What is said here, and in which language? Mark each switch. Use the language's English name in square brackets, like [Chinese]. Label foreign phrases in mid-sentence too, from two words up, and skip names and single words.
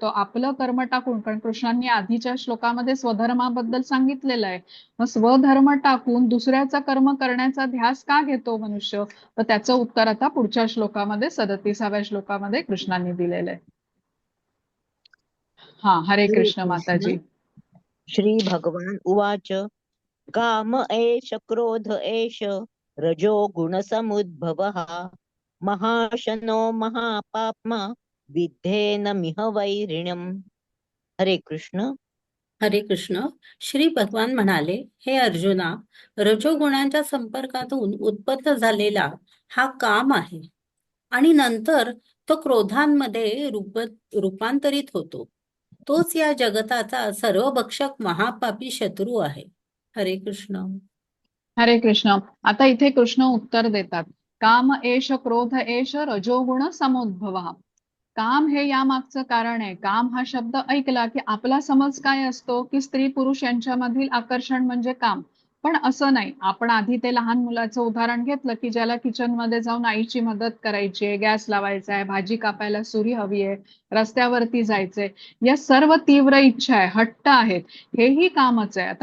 [Marathi] आपलं कर्म टाकून, कारण कृष्णांनी आधीच्या श्लोकामध्ये स्वधर्माबद्दल सांगितलेलं आहे. मग स्वधर्म टाकून दुसऱ्याचं कर्म करण्याचा ध्यास का घेतो मनुष्य? तर त्याचं उत्तर आता पुढच्या श्लोकामध्ये 37व्या श्लोकामध्ये कृष्णांनी दिलेलं आहे. हा, हरे हरे कृष्ण कृष्ण. माताजी. [Sanskrit] श्री भगवान उवाच काम एष क्रोध एष रजो गुणसमुद्भवः महाशनो महापाप्मा विद्धेन मिह वैरिण्यम्. [Marathi] हरे कृष्ण. हरे कृष्ण. श्री भगवान म्हणाले, हे अर्जुना, रजोगुणांच्या संपर्कातून उत्पन्न झालेला हा काम आहे आणि नंतर तो क्रोधांमध्ये रूपांतरित होतो. तोच या जगताचा सर्वभक्षक महापापी शत्रू आहे. हरे कृष्ण. हरे कृष्ण. आता इथे कृष्ण उत्तर देतात, [Sanskrit] काम एष क्रोध एष रजोगुण समुद्भव. [Marathi] काम हे यामागचं कारण आहे. काम हा शब्द ऐकला की आपला समज काय असतो की स्त्री पुरुष यांच्यामधील आकर्षण म्हणजे काम. पण असं नाही. आपण आधी ते लहान मुलाचं उदाहरण घेतलं की ज्याला किचनमध्ये जाऊन आईची मदत करायची आहे, गॅस लावायचा आहे, भाजी कापायला सुरी हवी आहे, रस्त्यावरती जायचंय, या सर्व तीव्र इच्छा आहे, हट्ट आहेत, हेही कामच आहे.